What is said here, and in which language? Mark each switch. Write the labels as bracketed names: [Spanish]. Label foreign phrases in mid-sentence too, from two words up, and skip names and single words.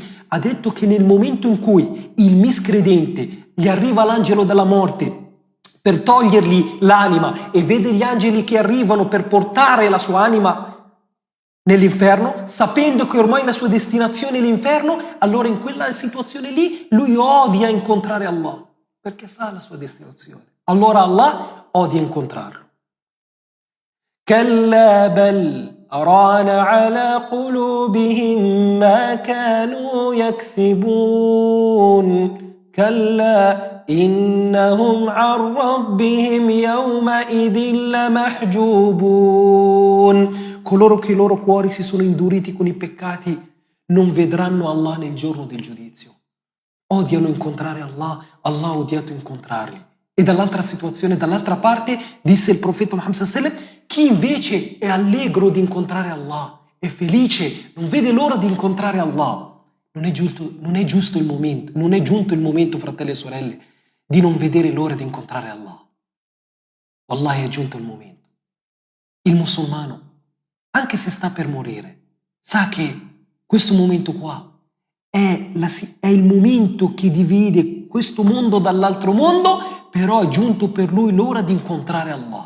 [Italian] Ha detto che nel momento in cui il miscredente gli arriva l'angelo della morte per togliergli l'anima e vede gli angeli che arrivano per portare la sua anima nell'inferno, sapendo che ormai la sua destinazione è l'inferno, allora in quella situazione lì lui odia incontrare Allah, perché sa la sua destinazione. Allora Allah odia incontrarlo. [Arabic] كلا بل ران على قلوبهم ما كانوا يكسبون كلا إنهم عن ربهم يومئذ لمحجوبون. [Italian] Coloro che i loro cuori si sono induriti con i peccati non vedranno Allah nel giorno del giudizio. Odiano incontrare Allah, Allah ha odiato incontrarli E dall'altra situazione, dall'altra parte, disse il profeta Muhammad [Arabic] صلى الله عليه وسلم, [Italian] chi invece è allegro di incontrare Allah, è felice, non vede l'ora di incontrare Allah, non è giunto il momento, fratelli e sorelle, di non vedere l'ora di incontrare Allah. Wallahi è giunto il momento. Il musulmano, anche se sta per morire, sa che questo momento qua è il momento che divide questo mondo dall'altro mondo, però è giunto per lui l'ora di incontrare Allah.